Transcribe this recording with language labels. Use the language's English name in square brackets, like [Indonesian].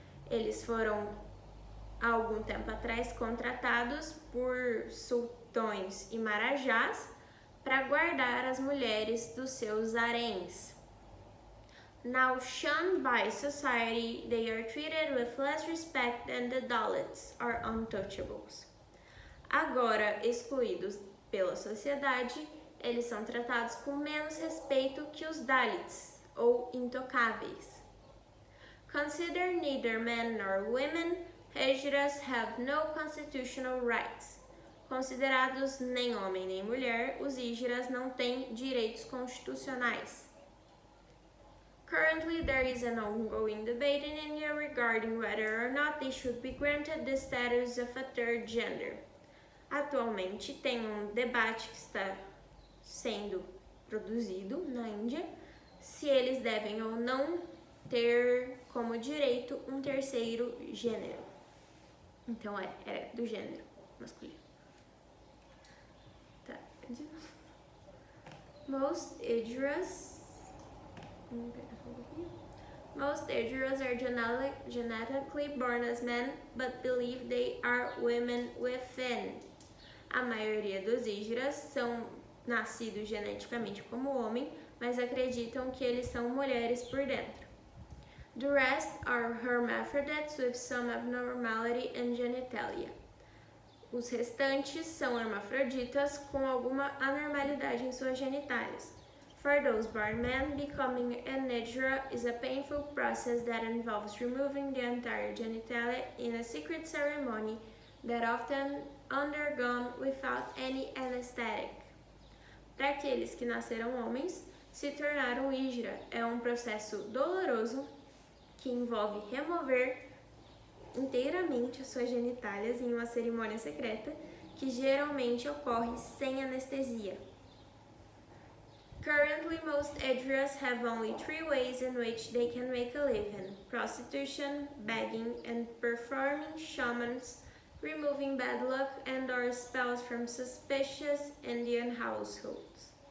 [Portuguese] Eles foram, há algum tempo atrás, contratados por sultões e marajás para guardar as mulheres dos seus haréns. [English] Now shunned by society, they are treated with less respect than the Dalits are untouchables. [Portuguese] Agora excluídos pela sociedade, eles são tratados com menos respeito que os Dalits, ou intocáveis. [English] Consider neither men nor women, Hijras have no constitutional rights. [Portuguese] Considerados nem homem nem mulher, os Hijras não têm direitos constitucionais. [English] Currently, there is an ongoing debate in India regarding whether or not they should be granted the status of a third gender. [Portuguese] Atualmente, tem um debate que está sendo produzido na Índia se eles devem ou não ter como direito um terceiro gênero. Então, é do gênero masculino. Tá. [English] Most Hijras are genetically born as men, but believe they are women within. [Portuguese] A maioria dos Hijras são nascidos geneticamente como homem, mas acreditam que eles são mulheres por dentro. [English] The rest are hermaphrodites with some abnormality in genitalia. [Portuguese] Os restantes são hermafroditas com alguma anormalidade em suas genitálias. [English] For those born men, becoming an Hijra is a painful process that involves removing the entire genitalia in a secret ceremony that often undergone without any anesthetic. [Portuguese] Para aqueles que nasceram homens, se tornar um Hijra é um processo doloroso que envolve remover inteiramente as suas genitálias em uma cerimônia secreta que geralmente ocorre sem anestesia. [English] Currently, most Hijras have only 3 ways in which they can make a living: prostitution, begging, and performing shamans, removing bad luck and/or spells from suspicious Indian households.